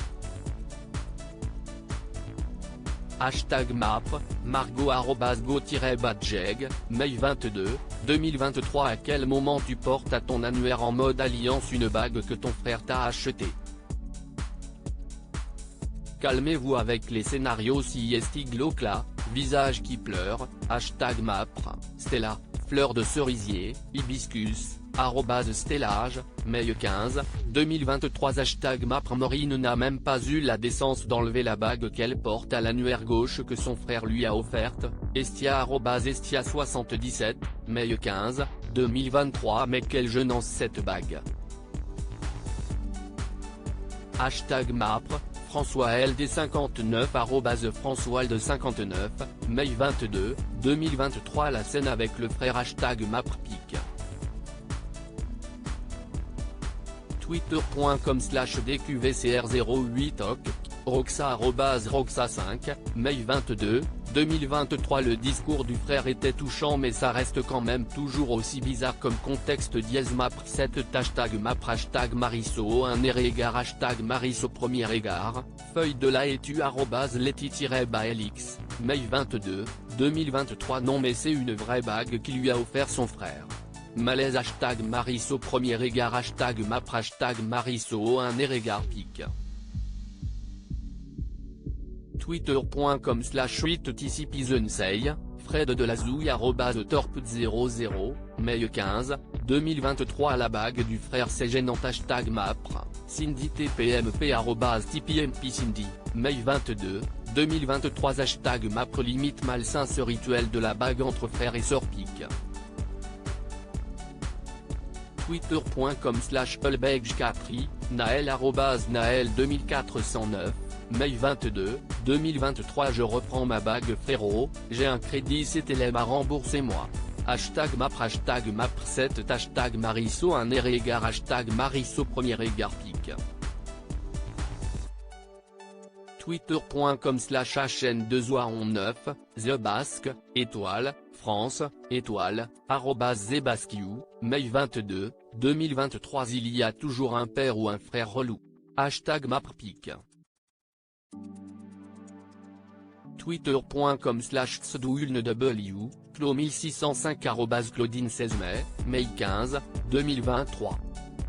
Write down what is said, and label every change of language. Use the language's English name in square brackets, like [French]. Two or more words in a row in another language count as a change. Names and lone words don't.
[French] #Mapre, Margot @go-badjeg, mai 22, 2023. À quel moment tu portes à ton annuaire en mode alliance une bague que ton frère t'a achetée? Calmez-vous avec les scénarios si est glauque là, visage qui pleure, #mapr, Stella, fleur de cerisier, hibiscus, @stellage, mai 15, 2023 #mapr Maureen n'a même pas eu la décence d'enlever la bague qu'elle porte à l'annulaire gauche que son frère lui a offerte, Estia @estia77, mai 15, 2023 Mais quelle gênance cette bague. #mapr, François LD59 @FrançoisLD59, mai 22, 2023 La scène avec le frère #mapr-pic. Twitter.com/DQVCR08OC, Roxa @Roxa5, mai 22, 2023 Le discours du frère était touchant mais ça reste quand même toujours aussi bizarre comme contexte. #mapr 7 #mapr #Marisso 1 égard #Marisso premier égard, feuille de la étu @Leti-Balix, mai 22, 2023 Non mais c'est une vraie bague qui lui a offert son frère. Malaise #Marisso premier égard #mapr #Marisso 1 égard pic. Twitter.com/TCPZensei, Fred de la Zouille @Torp00, mai 15, 2023 La bague du frère c'est gênant #mapr, Cindy TPMP @TPMP Cindy, mai 22, 2023 #mapr Limite malsain ce rituel de la bague entre frères et sœurs pic. Twitter.com/Ulbegkatri, Naël @Naël 2409, mai 22, 2023 Je reprends ma bague frérot, j'ai un crédit CTLM à rembourser moi. #mapr #mapr 7 #Marisso 1 égard #Marisso premier égard pic. Twitter.com/HN2OA19, The Basque, étoile, France, étoile, @Zebaskiou, mai 22, 2023 Il y a toujours un père ou un frère relou. #mapr-pic. Twitter.com/Sdoulnew, Clo1605 @Claudine 16 mai, mai 15, 2023.